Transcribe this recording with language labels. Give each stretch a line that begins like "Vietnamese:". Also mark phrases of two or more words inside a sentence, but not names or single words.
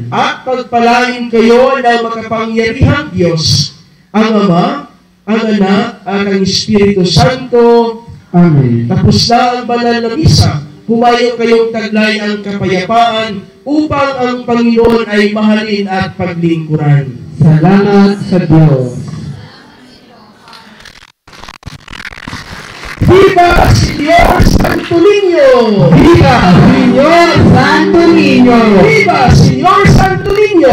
Filipino: At pagpalain kayo ng makapangyarihang Diyos, ang Ama, ang Anak, at ang Espiritu Santo. Amen. Tapos na ang banal na misa, humayo kayong taglay ang kapayapaan upang ang Panginoon ay mahalin at paglingkuran. Salamat sa Diyos.
Spanish: Viva Señor Santo Niño! Viva Señor Santo Niño! Viva Señor Santo Niño!